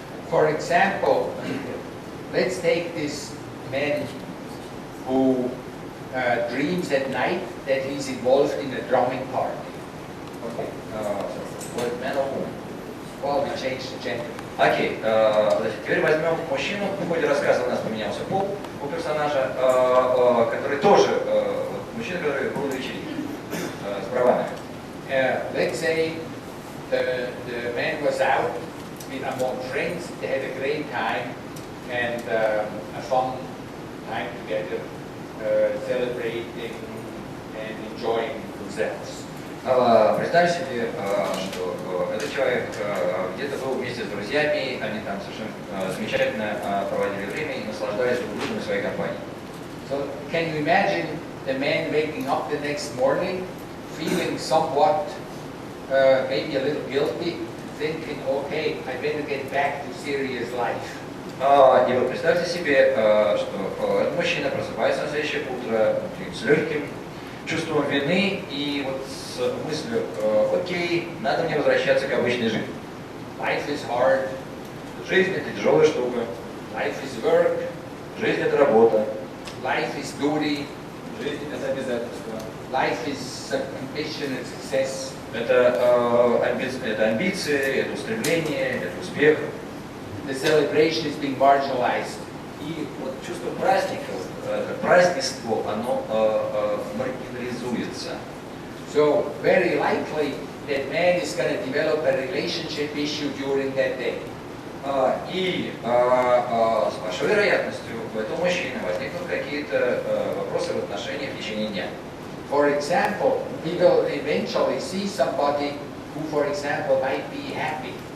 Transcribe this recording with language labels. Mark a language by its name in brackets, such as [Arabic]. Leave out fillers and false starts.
[English] For example, let's take this man who dreams at night that he's involved in a drumming party. Okay. What man or woman? Well, we changed the gender. [Russian] Окей, теперь возьмем мужчину, в ходе рассказа у нас поменялся пол у персонажа, который тоже, мужчина, который был на вечеринке с правами. [English] Let's say the man was out with among friends, they had a great time and a fun time together, celebrating and enjoying themselves. [Russian] Представь себе, что этот человек где-то был вместе с друзьями, они там совершенно замечательно проводили время и наслаждались друг другом в своей компании. [English] So can you imagine the man waking up the next morning, feeling somewhat, maybe a little guilty, thinking, okay, I better get back to serious life. [Russian] И вот представьте себе, что этот мужчина просыпается на следующее утро с легким чувством вины и вот с мыслью, окей, надо мне возвращаться к обычной жизни. [English] Life is hard. [Russian] Жизнь это тяжелая штука. [English] Life is work. [Russian] Жизнь это работа. [English] Life is duty. [Russian] Жизнь это обязательство. [English] Life is ambition and success. [Russian] Это амбиции, это устремление, это успех. [English] The celebration is being marginalized. [Russian] И вот чувство праздника, празднество, оно маргинализуется. [English] So very likely that man is going to develop a relationship issue during that day. [Russian] И с большой вероятностью у этого мужчины возникнут какие-то вопросы в отношениях в течение дня. [English] For example, he will eventually see somebody who, for example, might be happy.